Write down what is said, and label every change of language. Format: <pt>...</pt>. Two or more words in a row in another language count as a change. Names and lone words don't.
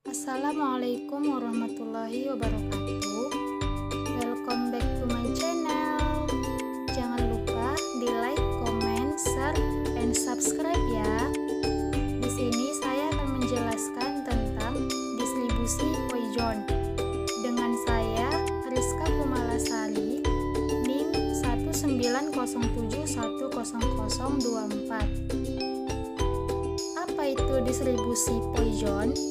<ar>السلام عليكم ورحمة الله وبركاته.</ar> <en>Welcome back to my channel.</en> <id>Jangan lupa di</id> <en>like, comment, share, and subscribe</en> <id>ya. Di sini saya akan menjelaskan tentang distribusi Poisson dengan saya Rizka Kumalasari, NIM 190710024. Apa itu distribusi Poisson?</id>